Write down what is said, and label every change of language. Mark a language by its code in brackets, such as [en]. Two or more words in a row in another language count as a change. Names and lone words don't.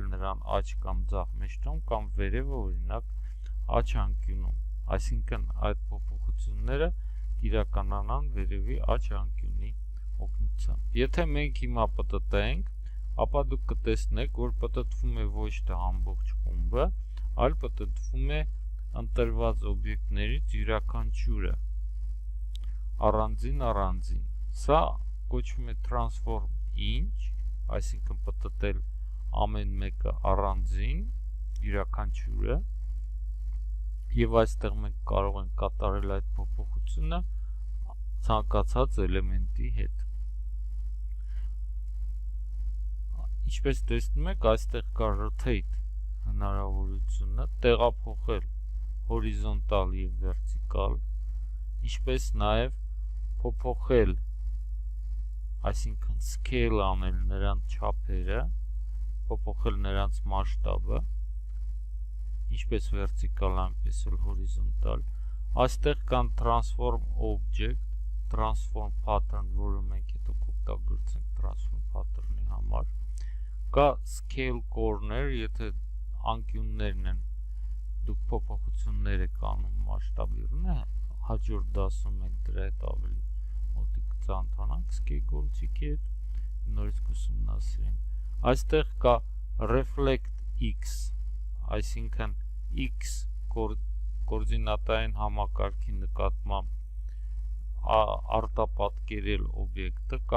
[hy] նրան աջ կամ ձախ մեջտում կամ վերևը օրինակ աջ անկյունում, այսինքն այդ փոփոխությունները կիրականանան վերևի աջ անկյունի օգնությամբ։ Եթե մենք հիմա պտտենք, ապա դուք կտեսնեք, որ պտտվում է ոչ թե ամբողջ խումբը, այլ պտտվում է ընտրված օբյեկտներից յուրաքանչյուրը առանձին։ Սա կոչվում է [en] transform each, [hy] այսինքն պտտել ամեն մեկը առանձին յուրաքանչյուրը, եւ այստեղ մենք կարող ենք կատարել այդ փոփոխությունը ցանկացած էլեմենտի հետ։ Ինչպես տեսնում եք, այստեղ կա rotate հնարավորությունը, տեղափոխել հորիզոնտալ եւ վերտիկալ, ինչպես նաեւ փոփոխել, այսինքն scale անել նրանց չափերը, փոփոխել նրանց մասշտաբը, ինչպես վերտիկալ, այնպես էլ հորիզոնտալ։ Այստեղ կան [en] transform object, transform pattern, [hy] որը մենք հետո կօգտագործենք [en] transform pattern- [hy] ի համար։ Կա [en] scale corner, [hy] եթե անկյուններն են դուք փոփոխություններ եք անում մասշտաբի, հաջորդ դասում մենք դրա հետ ավելի մոտիկ կծանոթանանք scale գործիքի հետ, նորից կուսումնասիրենք։ Այստեղ կա [en] reflect x, [hy] այսինքն x կոորդինատային համակարգի նկատմամբ արտապատկերել օբյեկտը կամ